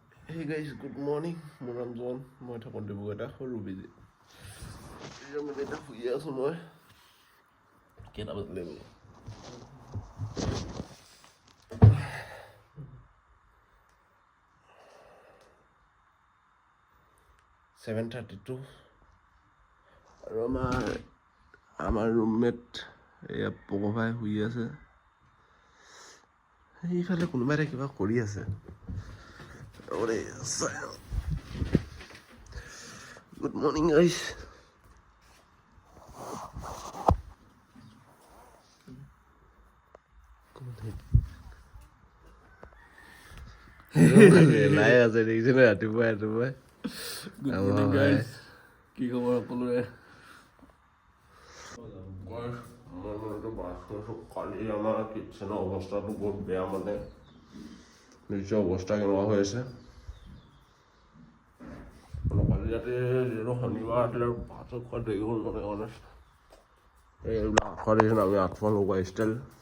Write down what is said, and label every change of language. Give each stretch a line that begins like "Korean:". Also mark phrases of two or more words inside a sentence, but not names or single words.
English: Hey guys, good morning.
Assamese: মোৰ নাম জন। মই থাকোঁ ডিব্ৰুগড়তে সৰু বিজি। মানে এতিয়া শুই আছোঁ মই। কেইটা বাজিলে বোলো? 7:32 আৰু আমাৰ ৰুমমেট এয়া পগভাই শুই আছে। সেইফালে কোনোবাই এটা কিবা কৰি আছে।
English: Good morning guys.
Assamese: লাই আছে দেখিছে নে ৰাতিপুৱাই
English: Good morning guys.
Assamese: কি খবৰ সকলোৰে? কালি আমাৰ কিটচেনৰ অৱস্থাটো বহুত বেয়া মানে নিশ্চয় অৱস্থা কেনেকুৱা হৈ আছে কালি ৰাতি যিহেতু শনিবাৰ আছিলে আৰু ভাত খোৱা দেৰি হ'ল মানে অনেষ্ট এইবিলাক আঠুৱা দিছে আমি আঠুৱা লগোৱা ষ্টাইল